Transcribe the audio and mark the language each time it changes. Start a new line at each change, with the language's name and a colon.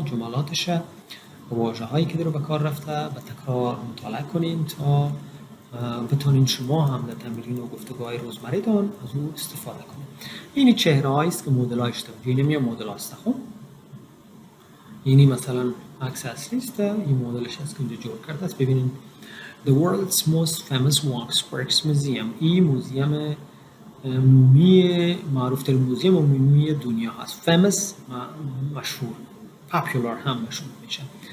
Persian: جملاتش و واژه‌هایی که در به کار رفته به تکرار مطالعه کنین تا بتونین شما هم در تمرین و گفتگوهای روزمره‌تان از او استفاده کنید. اینی چهره‌هایی است که مدل‌هاش داریم. اینم مدل است. خب اینی مثلا عکس اصلی است. این مدلش است که اینجا جور کرده است.
English: ببینید The world's most famous waxworks museum.
Persian: این موزیم مومی معروف ترین موزیم مومی دنیا هست. famous مشهور، popular هم مشهور میشه.